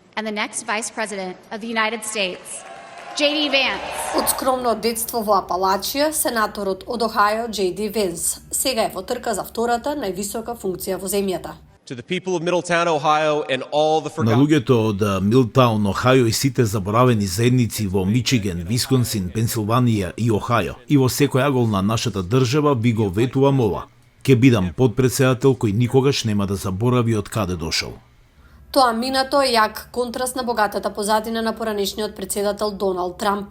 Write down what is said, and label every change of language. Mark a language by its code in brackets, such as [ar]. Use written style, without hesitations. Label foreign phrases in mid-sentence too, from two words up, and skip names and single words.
[en] and the next Vice President of the United States, J.D. Vance. [mk] Од скромно детство во Апалачија, сенаторот од Охајо J.D. Венс сега е во трка за втората највисока функција во земјата. [en] To the people of Middletown, Ohio and all the [mk] На [en] forgotten. [mk] луѓето од Милтаун, Охајо и сите заборавени заедници во Мичиген, Висконсин, Пенсилванија и Охајо и во секој агол на нашата држава ви го ветувам ова. Ке бидам подпредседател кој никогаш нема да заборави од каде дошол. Тоа минато е јак контраст на богатата позадина на поранешниот председател Доналд Трамп.